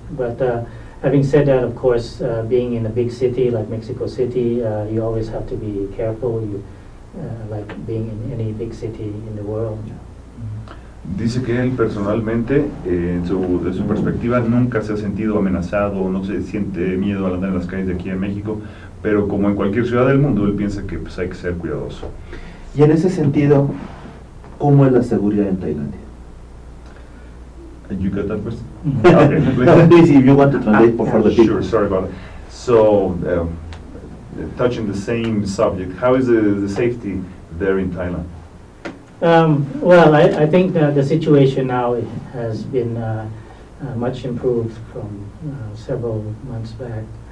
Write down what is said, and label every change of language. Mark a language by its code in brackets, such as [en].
[en] But having said that, of course, being in a big city like Mexico City, you always have to be careful, like being in any big city in the world. [es] Dice que él personalmente, de su perspectiva, nunca se ha sentido amenazado, no se siente miedo al andar en las calles de aquí en México, pero como en cualquier ciudad del mundo, él piensa que pues, hay que ser cuidadoso. Y en ese sentido, ¿cómo es la seguridad en Tailandia? [en] You got that question? Okay, please, if you want to translate for the people. Sure, sorry about it. So, touching the same subject, how is the safety there in Thailand? Well, I think that the situation now has been much improved from several months back.